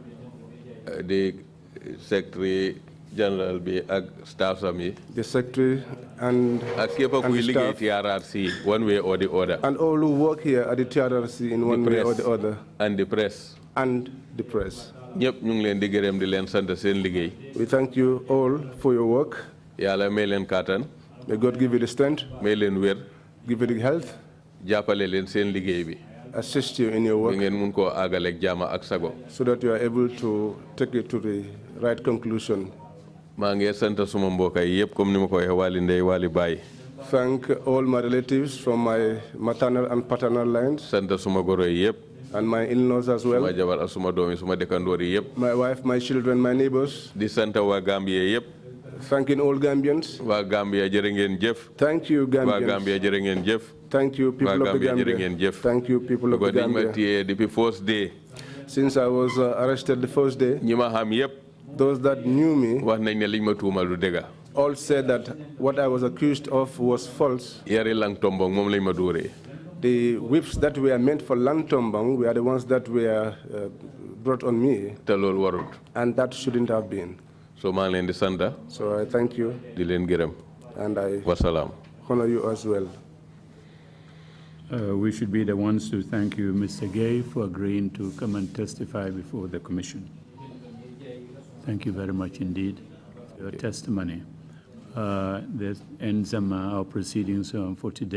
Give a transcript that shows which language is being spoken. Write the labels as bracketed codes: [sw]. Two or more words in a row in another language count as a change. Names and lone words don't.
[en] The secretary general [wo] bi ak staff sami. [en] The secretary and [wo] képp kuy liggéey TRRC [en] one way or the other. And all who work here at the TRRC in one way or the other. And the press. And the press. [wo] ñëpp ñu ngi leen di gërëm di leen sant seen liggéey. [en] We thank you all for your work. [wo] Yàlla may leen kàttan. [en] May God give you the strength. [wo] May leen wér. [en] Give you the health. [wo] jàppale leen seen liggéey bi. [en] Assist you in your work. [wo] ngeen mun koo àggaleeg jàmm ak sago. [en] So that you are able to take it to the right conclusion. [wo] maa ngi sant suma mbokk yi yëpp [fr] comme ni [wo] ma ko waxee wàlli ndey wàlli baay. [en] Thank all my relatives from my maternal and paternal lines. [wo] sant suma goro yi yëpp. [en] And my in-laws as well. [wo] suma jabar ak suma doom yi suma dëkkandoor yi yëpp. [en] My wife, my children, my neighbors. [wo] di sant waa Gambia yëpp. [en] Thanking all Gambians. [wo] waa Gambia jërë ngeen jëf. [en] Thank you, Gambians. [wo] waa Gambia jërë ngeen jëf. [en] Thank you, people of the Gambia. Thank you, people of the Gambia. Depuis first day. Since I was arrested the first day. [wo] ñi ma xam yëpp. [en] Those that knew me. [wo] wax nañ ne liñ ma tuumal du dëgg. [en] All said that what I was accused of was false. [wo] yari lang tombong moom lañ ma dóoree. [en] The whips that were meant for Lang Tombong were the ones that were brought on me. [wo] te loolu warut. [en] And that shouldn't have been. [wo] so maa ngi leen di sant. [en] So I thank you. [wo] di leen gërëm. [en] And I [wo] wasalaam. [en] honor you as well. We should be the ones to thank you, Mr. Gaye, for agreeing to come and testify before the Commission. Thank you very much indeed for your testimony. That ends our proceedings for today.